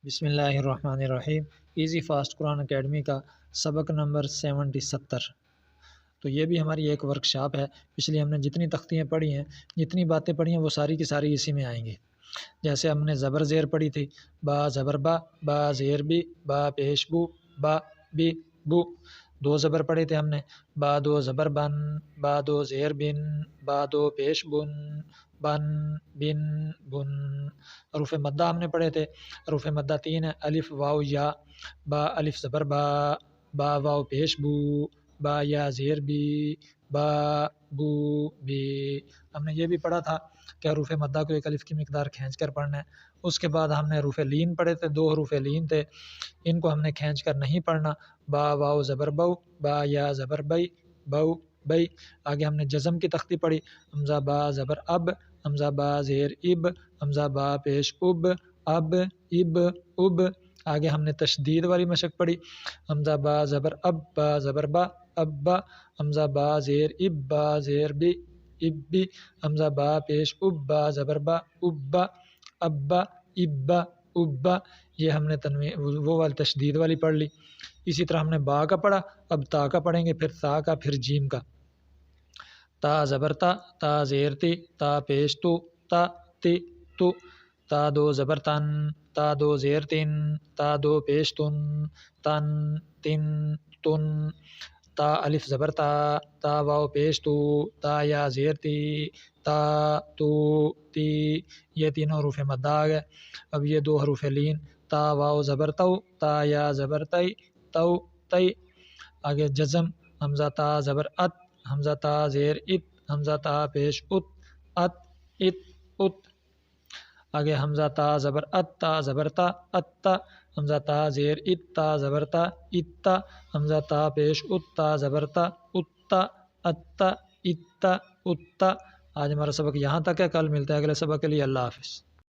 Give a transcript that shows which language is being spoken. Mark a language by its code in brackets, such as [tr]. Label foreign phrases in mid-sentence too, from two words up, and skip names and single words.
[ar] بسم اللہ الرحمن الرحیم۔ [ur] ایزی فاسٹ قرآن اکیڈمی کا سبق نمبر 70 تو یہ بھی ہماری ایک ورکشاپ ہے۔ پچھلی ہم نے جتنی تختیاں پڑھی ہیں، جتنی باتیں پڑھی ہیں، وہ ساری کی ساری اسی میں آئیں گے۔ جیسے ہم نے زبر زیر پڑھی تھی، با زبر با زیر با پیش با بی بو۔ دو زبر پڑھے تھے ہم نے، با دو زبر با دو زیر با دو پیش بن بن۔ حروف مدہ ہم نے پڑھے تھے، حروف مدہ 3 ہے، الف واو یا۔ با الف زبر با واو پیش با یا زیر با بو بی۔ ہم نے یہ بھی پڑھا تھا کہ حروف مدہ کو ایک الف کی مقدار کھینچ کر پڑھنا ہے۔ اس کے بعد ہم نے حروف لین پڑھے تھے، 2 حروف لین تھے، ان کو ہم نے کھینچ کر نہیں پڑھنا۔ با واو زبر با یا زبر بئی۔ آگے ہم نے جزم کی تختی پڑھی، حمزہ با زبر اب، حمزہ با زیر اب، حمزہ با پیش اب اب۔ آگے ہم نے تشدید والی مشق پڑھی، حمزہ با زبر اب با زبر با، حمزہ با زیر اب با زیر بی، حمزہ با پیش اب با زبر ابا ابا۔ یہ ہم نے وہ والی تشدید والی پڑھ لی۔ اسی طرح ہم نے با کا پڑھا، اب تا کا پڑھیں گے، پھر تا کا، پھر جیم کا۔ تا زبر تا زیر تا پیش تا تو، تا دو زبر تا دو زیر تا دو پیش تن۔ تا الف زبر تا واو پیش تا یا زیر تا تو تی۔ یہ تینوں حروف مدہ آ گئے۔ اب یہ 2 حروف لین، تا واو زبر تا یا زبر تی۔ آگے جزم، حمزہ تا زبر ات، حمزہ تا زیر ات، حمزہ تا پیش ات۔ آگے حمزہ تا زبر تا زبر تا، حمزہ تا زیر تا زبر تا، حمزہ تا پیش تا زبر اتا۔ آج ہمارا سبق یہاں تک ہے، کل ملتا ہے اگلے سبق کے لیے۔ اللہ حافظ۔